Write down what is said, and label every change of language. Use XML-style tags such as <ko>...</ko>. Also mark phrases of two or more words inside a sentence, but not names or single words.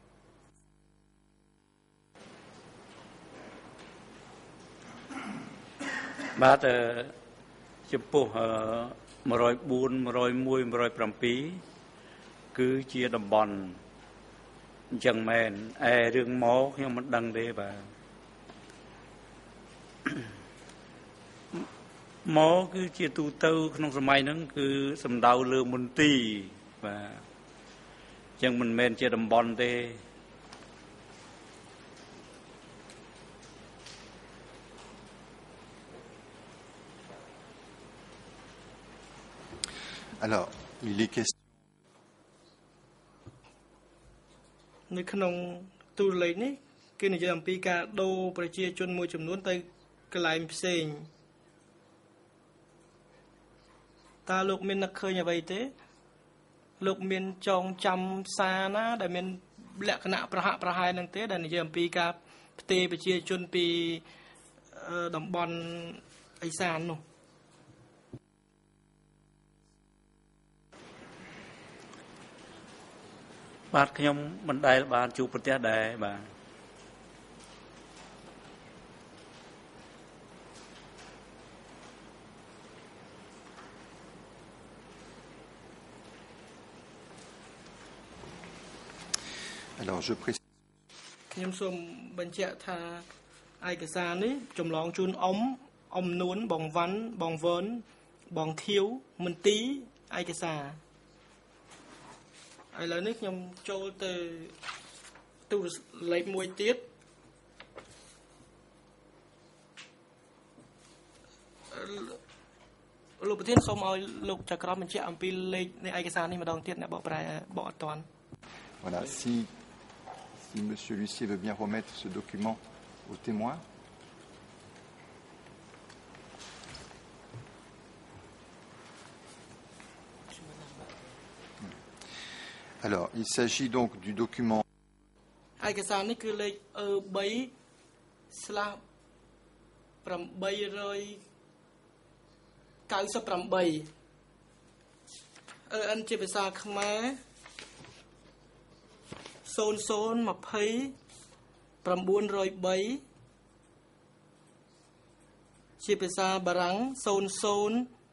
<km>បាទចំពោះ104 101 107គឺជាតំបន់អញ្ចឹងមែនរឿងមកខ្ញុំមិនដឹងទេបាទ មកគឺជាទូទៅក្នុងសម័យហ្នឹងគឺសំដៅលើមន្ទីរបាទអញ្ចឹងមិនមែនជាតំបន់ទេ</km> <fr>Alors, il est question</fr> <km>នៅក្នុងទូរលេខនេះគឺនិយាយអំពីការដូរប្រជាជនមួយចំនួនទៅកន្លែងផ្សេងតើលោកមាននឹកឃើញអ្វីទេលោកមានចងចាំសារណាដែលមានលក្ខណៈប្រហាក់ប្រហែលនឹងទេដែលនិយាយអំពីការផ្ទេរប្រជាជនពីតំបន់ឥសាននោះ បាទខ្ញុំមិនដែលបានជួបប្រទេសដែរបាទ</km> <fr>Alors, je précise</fr> <km>ខ្ញុំសូមបញ្ជាក់ថាឯកសារនេះចម្លងជូនអ៊ំនួនបងវ៉ាន់បងវើនបងខៀវមន្ទីរឯកសារឥឡូវនេះខ្ញុំចូលទៅទូរលេខមួយទៀតលោកប្រធានសូមឲ្យលោកចក្រមបញ្ជាក់អំពីលេខនៃឯកសារនេះម្ដងទៀតអ្នកបកប្រែបកអត់ទាន់</km> <fr>Voilà, si monsieur l'huissier veut bien remettre ce document au témoin. Alors, il s'agit donc du document</fr> <km>ឯកសារនេះគឺលេខ E3/898 EN ជាភាសាខ្មែរ0020 ជាភាសាបារាំង0033</km>